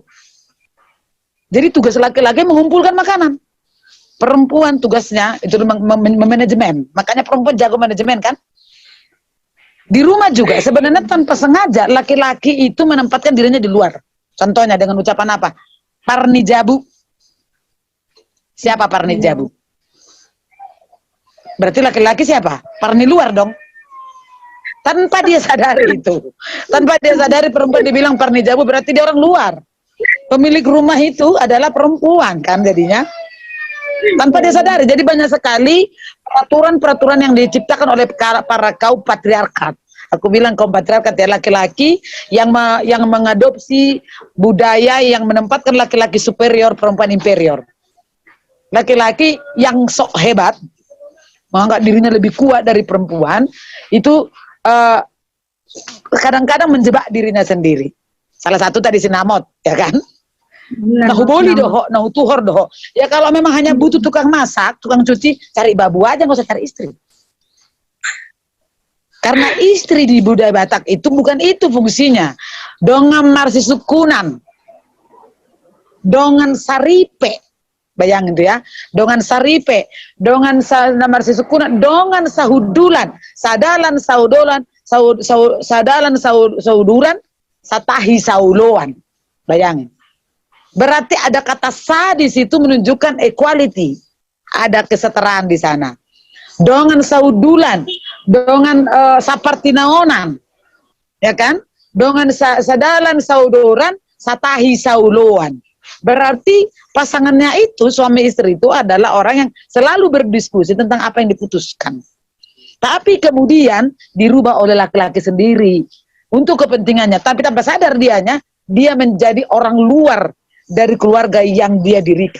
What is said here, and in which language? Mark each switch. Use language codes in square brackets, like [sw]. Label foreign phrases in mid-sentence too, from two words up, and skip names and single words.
[id] Jadi tugas laki-laki mengumpulkan makanan. Perempuan tugasnya itu manajemen. Makanya perempuan jago manajemen kan? Di rumah juga sebenarnya tanpa sengaja laki-laki itu menempatkan dirinya di luar. Contohnya dengan ucapan apa? [bbc] Parni jabu. [id] Siapa [bbc] parni jabu? [id] Berarti laki-laki siapa? Parni luar dong. Tanpa dia sadari itu. Tanpa dia sadari perempuan dibilang [bbc] parni jabu [id] berarti dia orang luar. Pemilik rumah itu adalah perempuan kan jadinya. Tanpa dia sadari. Jadi banyak sekali peraturan-peraturan yang diciptakan oleh para kaum patriarkat. Aku bilang kaum patriarkat ya, laki-laki yang mengadopsi budaya yang menempatkan laki-laki superior, perempuan inferior. Laki-laki yang sok hebat, menganggap dirinya lebih kuat dari perempuan, itu kadang-kadang menjebak dirinya sendiri. Salah satu tadi sinamot, ya kan? [bbc] Nahu boli doho, nahu tuhor doho. [id] Ya kalau memang hanya butuh tukang masak, tukang cuci, cari babu aja, nggak usah cari istri. Karena istri di budaya Batak itu bukan itu fungsinya. [bbc] Dongan marsi sukunan, dongan saripe, [id] bayangin tuh ya. [bbc] Dongan saripe, dongan marsi sukunan, dongan sahudulan, sadalan saudolan, sadalan sauduran, satahi sauloan. [id] Bayangin. Berarti ada kata sa di situ menunjukkan equality. Ada kesetaraan di sana. [bbc] Dongan saudulan, dongan sapartinaonan. [id] Ya kan? [bbc] Dongan sadalan saudoran, satahi sauloan. [id] Berarti pasangannya itu, suami istri itu adalah orang yang selalu berdiskusi tentang apa yang diputuskan. Tapi kemudian dirubah oleh laki-laki sendiri untuk kepentingannya. Tapi tanpa sadar dia menjadi orang luar dari keluarga yang dia dirikan.